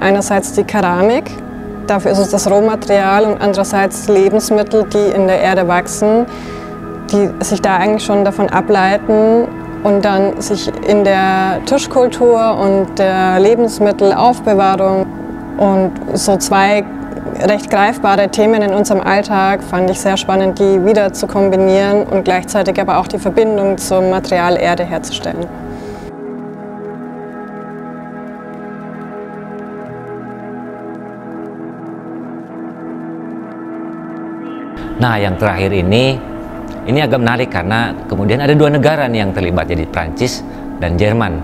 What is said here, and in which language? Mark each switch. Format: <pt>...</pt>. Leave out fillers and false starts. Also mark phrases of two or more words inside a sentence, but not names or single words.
<de>Einerseits die Keramik, dafür ist es das Rohmaterial, und andererseits Lebensmittel, die in der Erde wachsen, die sich da eigentlich schon davon ableiten und dann sich in der Tischkultur und der Lebensmittelaufbewahrung und so zwei recht greifbare Themen in unserem Alltag fand ich sehr spannend, die wieder zu kombinieren und gleichzeitig aber auch die Verbindung zum Material Erde herzustellen.</de> <id>Nah, yang terakhir ini agak menarik karena kemudian ada dua negara nih yang terlibat, jadi Prancis dan Jerman.</id>